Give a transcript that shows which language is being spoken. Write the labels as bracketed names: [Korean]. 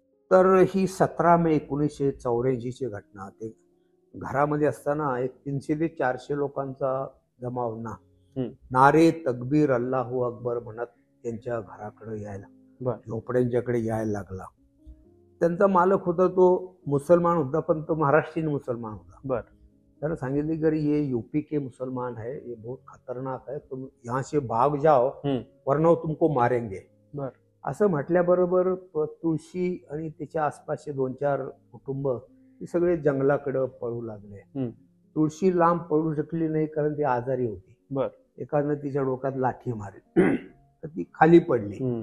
[Marathi] तर ही 17 मे 1984ची घटना. ते घरामध्ये असताना एक 300 ते 400 लोकांचा जमाव नारे तकबीर अल्लाहू अकबर म्हणत त्यांच्या घराकडे यायला, झोपड्यांच्याकडे यायला लागला. त्यांचा मालक होता तो मुसलमान होता, पण तो महाराष्ट्रीयन मुसलमान होता. बर. त्याने सांगितले की [Hindi] ये यूपी के मुसलमान है, ये बहुत खतरनाक है, तुम यहाँ से भाग जाओ वरना तुमको मारेंगे. बर. [Marathi] असं म्हटल्याबरोबर तुळशी आणि त्याच्या आसपासचे 2-4 कुटुंब हे सगळे जंगलाकडे पळू लागले. तुळशी लांब पळू शकली नाही कारण ती आजारी होती. बर. एकानं तिच्या डोक्यात लाठी मारली तर ती खाली पडली.